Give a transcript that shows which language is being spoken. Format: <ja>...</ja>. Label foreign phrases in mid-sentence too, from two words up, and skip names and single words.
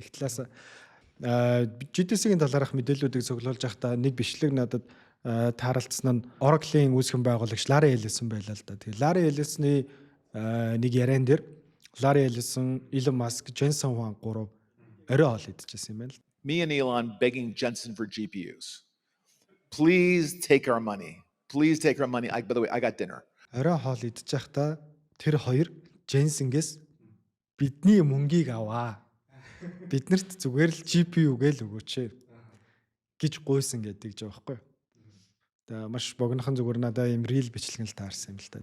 <mn>Нэг талаас GTC-гийн талаарх мэдээллүүдийг цуглуулж байхдаа нэг бичлэг надад тааралцсан нь Oracle-ийн үүсгэн байгуулагч Larry Ellison байлаа л да. Тэгээ Larry Ellison-ы нэг яриан дээр Larry Ellison, Elon Musk, Jensen Huang гурав орой хоол идчихсэн юм байна л.</mn> <en>Me and Elon begging Jensen for GPUs. Please take our money. Please take our money. By the way, I got dinner.</en> <mn>Орой хоол идчих байхдаа тэр хоёр Jensen-гээс бидний мөнгийг аваа. Биднэрт зүгээр л GPU гээл өгөөч гэж гуйсан гэдэг ч байгаа байхгүй. Тэгээ маш богинохон зүгээр надаа юм рил бичлэгэн л таарсан юм л та.</mn>